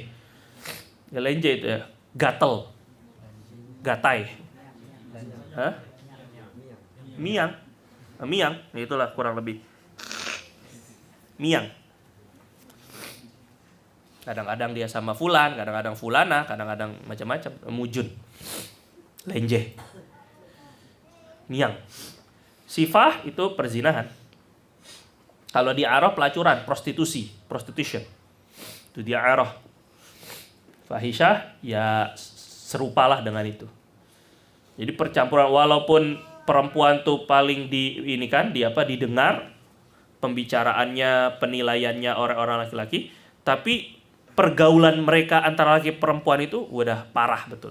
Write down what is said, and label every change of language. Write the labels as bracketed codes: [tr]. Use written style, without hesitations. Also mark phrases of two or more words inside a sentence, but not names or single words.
[id] Ya, lenje itu ya, gatel, gatai. Hah? Miang. Itulah kurang lebih. Miang. Kadang-kadang dia sama fulan, kadang-kadang fulana, kadang-kadang macam-macam. Mujun. Lenje. Miang. Sifah itu perzinahan. Kalau di Arab pelacuran, prostitution. Itu dia Arab. Fahisyah ya serupalah dengan itu. Jadi percampuran, walaupun perempuan tuh paling didengar pembicaraannya, penilaiannya orang-orang laki-laki, tapi pergaulan mereka antara laki perempuan itu udah parah betul.